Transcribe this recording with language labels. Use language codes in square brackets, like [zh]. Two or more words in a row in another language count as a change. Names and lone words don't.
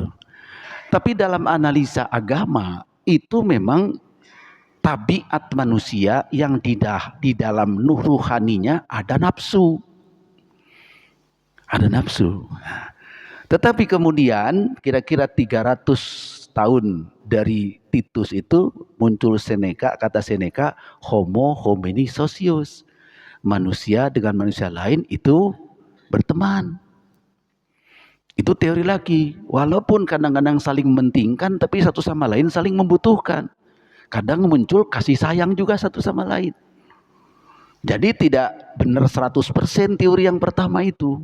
[id] Tapi dalam analisa agama itu memang tabiat manusia yang di dalam ruhaninya ada nafsu. Ada nafsu. Tetapi kemudian kira-kira 300 tahun dari Titus itu muncul Seneca, kata Seneca, [la] homo homini socius. [id] Manusia dengan manusia lain itu berteman. Itu teori lagi. Walaupun kadang-kadang saling mementingkan, tapi satu sama lain saling membutuhkan. Kadang muncul kasih sayang juga satu sama lain. Jadi tidak benar 100% teori yang pertama itu.